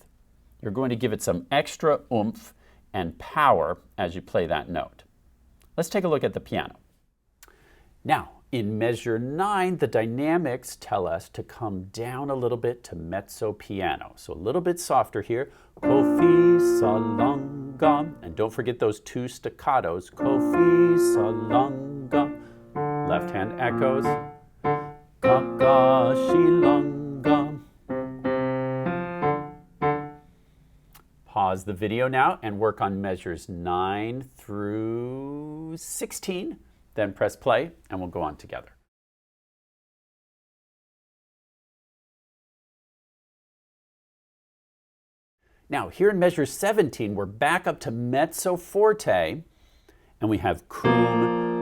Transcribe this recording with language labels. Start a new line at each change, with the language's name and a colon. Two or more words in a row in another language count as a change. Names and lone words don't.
English: You're going to give it some extra oomph and power as you play that note. Let's take a look at the piano. Now, in measure 9, the dynamics tell us to come down a little bit to
Italian: mezzo piano.
English: So a little bit softer here. Kofi salanga. And don't forget those 2 staccatos. Kofi salanga. Left hand echoes. Kakashilanga. Pause the video now and work on measures 9 through 16. Then press play and we'll go on together. Now here in measure 17, we're back up to
Italian: mezzo forte
English: and we have cum.